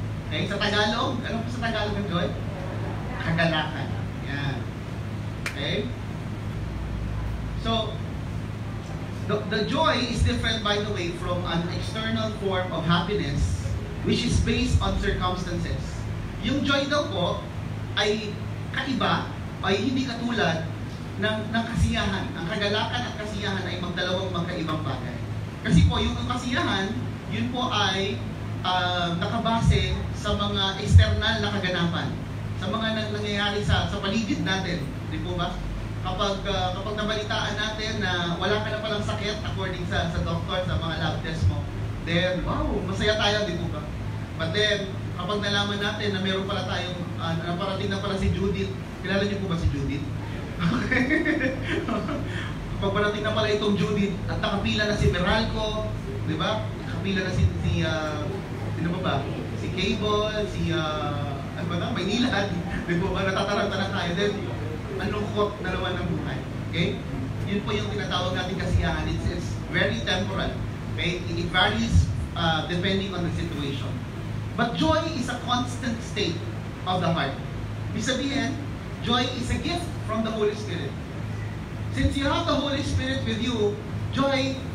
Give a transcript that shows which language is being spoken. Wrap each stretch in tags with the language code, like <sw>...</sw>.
<tl>Okay, sa Tagalog, ano po sa Tagalog ng joy? Kagalakan. Yan. Okay?</tl> <en>So, the joy is different, by the way, from an external form of happiness which is based on circumstances.</en> <tl>Yung joy daw po ay kaiba, ay hindi katulad ng kasiyahan. Ang kagalakan at kasiyahan ay magkaibang bagay. Kasi po, yung kasiyahan, yun po ay nakabase sa mga external na kaganapan, sa mga nangyayari sa paligid natin, di po ba? Kapag nabalitaan natin na wala ka na palang sakit according sa doctor, sa mga lab test mo, then wow, masaya tayo, di po ba? But then, kapag nalaman natin na meron pala tayong, naparating na pala si Judith, kilala niyo po ba si Judith? Kapag parating na pala itong Judith at nakapila na si Meralco, di ba? Nakapila na sino ba? Si Cable, ano ba na? Maynilad. Di po ba? Natataranta na tayo. Then, malungkot na naman ng buhay. Okay? Yun po yung tinatawag natin kasiyahan.</tl> <en>It's very temporal.</en> <tl>Okay?</tl> <en>It varies depending on the situation. But joy is a constant state of the heart.</en> <tl>Ibig sabihin,</tl> <en>joy is a gift from the Holy Spirit. Since you have the Holy Spirit with you, joy</en>